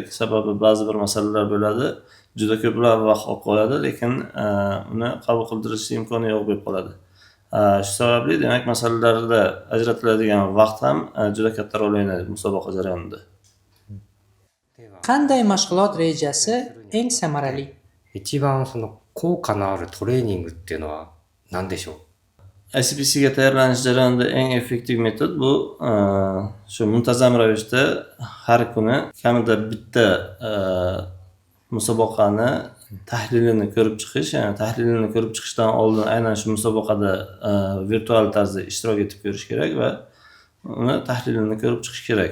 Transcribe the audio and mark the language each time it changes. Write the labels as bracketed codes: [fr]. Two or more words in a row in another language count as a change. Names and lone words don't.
[uz] Sababi ba'zi bir masalalar bo'ladi, juda ko'plab vaqt olib qo'yadi, lekin uni qabul qildirish imkoni yo'q bo'lib qoladi. Shu sababli demak masalalarda ajratiladigan vaqt ham juda katta rol o'ynaydi musobaqa jarayonida. Qanday mashg'ulot rejasi eng samarali? [ja] 一番その効果のあるトレーニングっていうのは何でしょう。 [uz] ICPCga tayyorlanish jarayonida eng effektiv metod bu shu muntazam ravishda har kuni kamida bitta musobaqani tahlilini ko'rib chiqish, ya'ni tahlilini ko'rib chiqishdan oldin aynan shu musobaqada virtual tarzda ishtirok etib ko'rish kerak va uni tahlilini ko'rib chiqish kerak.